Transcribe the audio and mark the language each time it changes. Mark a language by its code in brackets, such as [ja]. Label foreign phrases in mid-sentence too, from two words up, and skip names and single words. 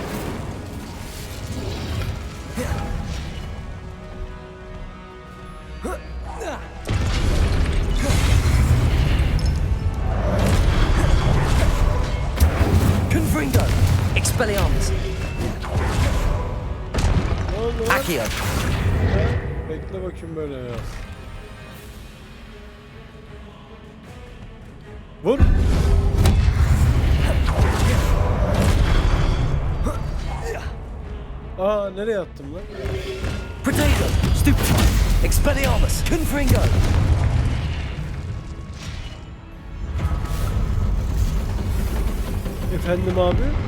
[tr] Confringo! Expelliarmus! Ne oldu? Accio! Bekle bakayım böyle ya. Vur! Aa, nereye attım lan? Potato! Stupefy! Expelliarmus! Confringo! Efendim abi?